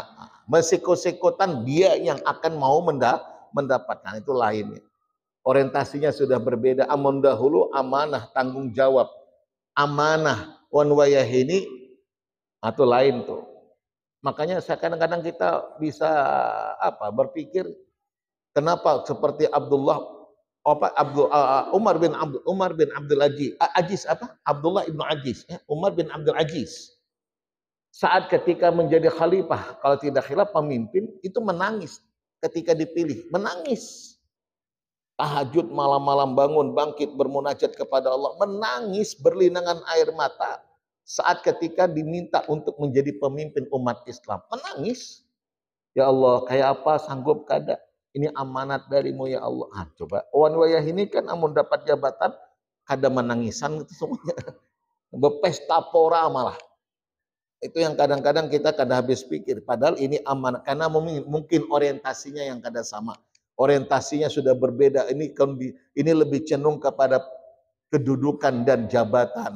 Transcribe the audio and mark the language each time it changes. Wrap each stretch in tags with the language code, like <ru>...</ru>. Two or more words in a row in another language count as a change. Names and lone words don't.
<id>Bersikut-sikutan dia yang akan mau mendapatkan, itu lainnya. Orientasinya sudah berbeda. Amun dahulu amanah, tanggung jawab. Amanah, wan wayah ini atau lain tuh. Makanya kadang-kadang kita bisa berpikir kenapa seperti Umar bin Abdul Aziz Abdullah ibnu Aziz, Umar bin Abdul Aziz. Saat ketika menjadi khalifah, kalau tidak khilaf pemimpin, itu menangis ketika dipilih, menangis. Tahajud malam-malam bangun, bangkit bermunajat kepada Allah, menangis berlinangan air mata saat ketika diminta untuk menjadi pemimpin umat Islam. Menangis. Ya Allah, kayak apa sanggup kada? Ini amanat darimu ya Allah. Coba, wan wayah ini kan amun dapat jabatan, kada menangisan itu semuanya. Berpesta pora malah. Itu yang kadang-kadang kita kada habis pikir. Padahal ini amanat. Karena mungkin orientasinya yang kada sama. Orientasinya sudah berbeda. Ini lebih cenderung kepada kedudukan dan jabatan.</id>